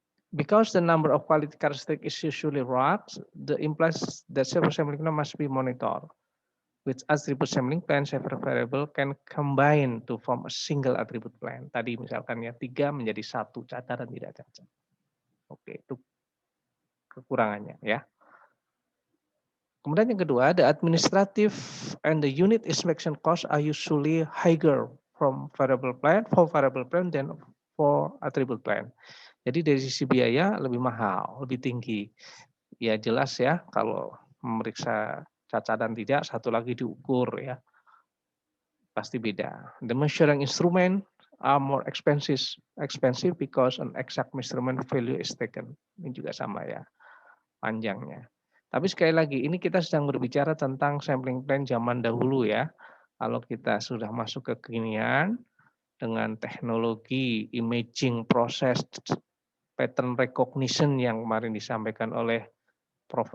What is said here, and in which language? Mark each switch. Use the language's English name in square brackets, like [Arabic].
[English] Because the number of quality characteristic is usually large, the implies that several sampling plan must be monitored. Which attribute sampling plan, several variable can combine to form a single attribute plan. [Indonesian] Tadi misalkan ya 3 menjadi 1, cacat dan tidak cacat. Oke, itu kekurangannya ya. Kemudian yang kedua, [English] the administrative and the unit inspection cost are usually higher from variable plan than for attribute plan. [Indonesian] Jadi dari sisi biaya lebih mahal, lebih tinggi. Ya jelas ya, kalau memeriksa cacat dan tidak, satu lagi diukur ya, pasti beda. [English] The measuring instrument are more expensive because an exact measurement value is taken. [Indonesian] Ini juga sama ya, panjangnya. Tapi sekali lagi, ini kita sedang berbicara tentang sampling plan zaman dahulu ya. Kalau kita sudah masuk ke kekinian, dengan teknologi imaging proses pattern recognition yang kemarin disampaikan oleh Prof.